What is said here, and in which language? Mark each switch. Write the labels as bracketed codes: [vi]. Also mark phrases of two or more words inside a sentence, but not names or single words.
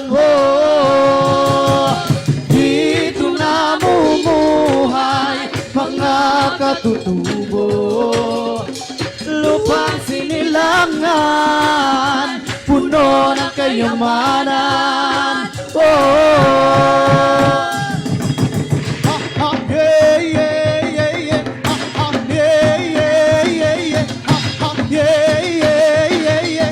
[tl] Oh, dito namumuhay mga katutubo, lupang sinilangan, puno ng kayamanan. [en] Oh, yeah, yeah, yeah, yeah. Yeah, yeah, yeah, yeah. Yeah, yeah, yeah, yeah.